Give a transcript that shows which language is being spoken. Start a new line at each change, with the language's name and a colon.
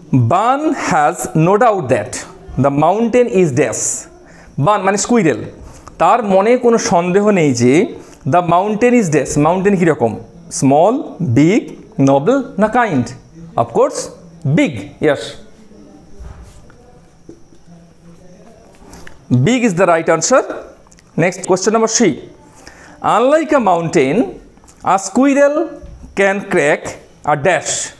English: Ban has no doubt that the mountain is dash.
Bangla: Ban মানে squirrel, তার মনে কোনো সন্দেহ নেই যে
English: The mountain is dash. Mountain কীরকম? Small, big, noble না kind? Of course big, yes, big is the right answer. Next question number 3. Unlike a mountain, a squirrel can crack a dash.